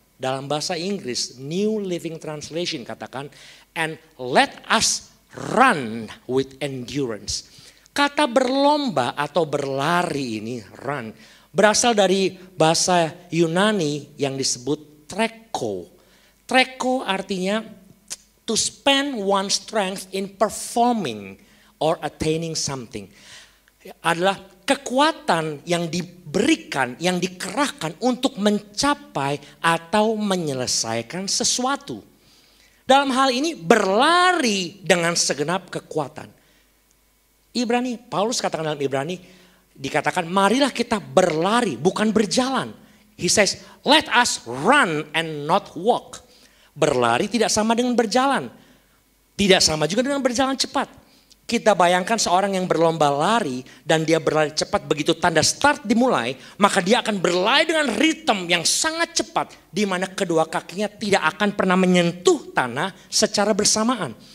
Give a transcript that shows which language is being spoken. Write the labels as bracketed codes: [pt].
[id] Dalam bahasa Inggris, New Living Translation katakan, and let us run with endurance. Kata berlomba atau berlari ini, run, berasal dari bahasa Yunani yang disebut treko. [en] Treko artinya to spend one's strength in performing or attaining something. [id] Adalah kekuatan yang diberikan, yang dikerahkan untuk mencapai atau menyelesaikan sesuatu. Dalam hal ini berlari dengan segenap kekuatan. Paulus katakan dalam Ibrani, dikatakan marilah kita berlari bukan berjalan. [en] He says let us run and not walk. [id] Berlari tidak sama dengan berjalan. Tidak sama juga dengan berjalan cepat. Kita bayangkan seorang yang berlomba lari dan dia berlari cepat, begitu tanda start dimulai, maka dia akan berlari dengan ritme yang sangat cepat di mana kedua kakinya tidak akan pernah menyentuh tanah secara bersamaan.